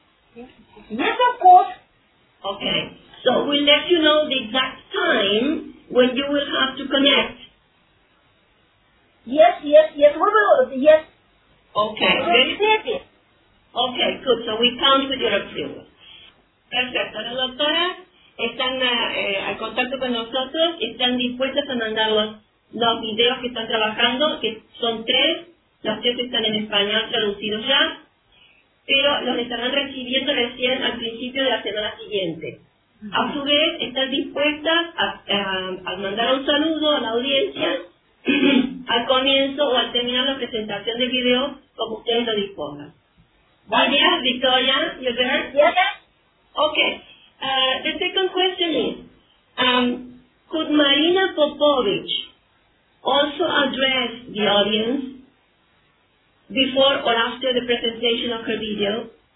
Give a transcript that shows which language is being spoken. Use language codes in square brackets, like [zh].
[en] Yes, of course. Okay, so we'll let you know the exact time when you will have to connect. Yes, we will, yes. Okay, good, so we count with your approval. [es] Perfecto, las doctoras están al contacto con nosotros, están dispuestas a mandar los videos que están trabajando, que son tres, los tres están en español traducidos ya. Pero los estarán recibiendo recién al principio de la semana siguiente. A su vez, están dispuestas a mandar un saludo a la audiencia al comienzo o al terminar la presentación del video, como ustedes lo dispongan. ¿Vale, Victoria? [en] ¿You there? Yes. Okay. The second question is, could Marina Popovich also address the audience before or after the presentation of her video?